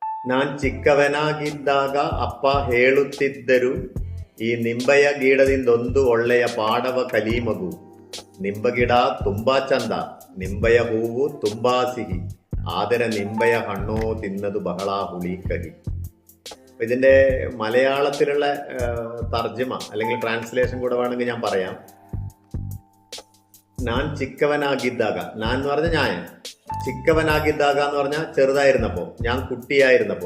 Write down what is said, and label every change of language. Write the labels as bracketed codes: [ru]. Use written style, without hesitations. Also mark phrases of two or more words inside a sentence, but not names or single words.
[kn] ನಾನ್ ಚಿಕ್ಕವನಾಗಿದ್ದಾಗ ಅಪ್ಪ ಹೇಳುತ್ತಿದ್ದರು, ಈ ನಿಂಬೆಯ ಗಿಡದಿಂದೊಂದು ಒಳ್ಳೆಯ ಪಾಠವ ಕಲಿ ಮಗು. ನಿಂಬಗಿಡ ತುಂಬಾ ಚಂದ, ನಿಂಬೆಯ ಹೂವು ತುಂಬಾ ಸಿಹಿ, ಆದರೆ ನಿಂಬೆಯ ಹಣ್ಣೋ ತಿಂದತ್ ಬಹಳ ಹುಳಿ ಕಹಿ. [ml] ഇതിന്റെ മലയാളത്തിലുള്ള തർജ്ജിമ അല്ലെങ്കിൽ ട്രാൻസ്ലേഷൻ കൂടെ വേണമെങ്കിൽ ഞാൻ പറയാം. ഞാൻ ചിക്കവനാകിദ്ദാക, ഞാൻ എന്ന് പറഞ്ഞ ഞാൻ, ചിക്കവനാകിദ്ദാക എന്ന് പറഞ്ഞാൽ ചെറുതായിരുന്നപ്പോ, ഞാൻ കുട്ടിയായിരുന്നപ്പോ.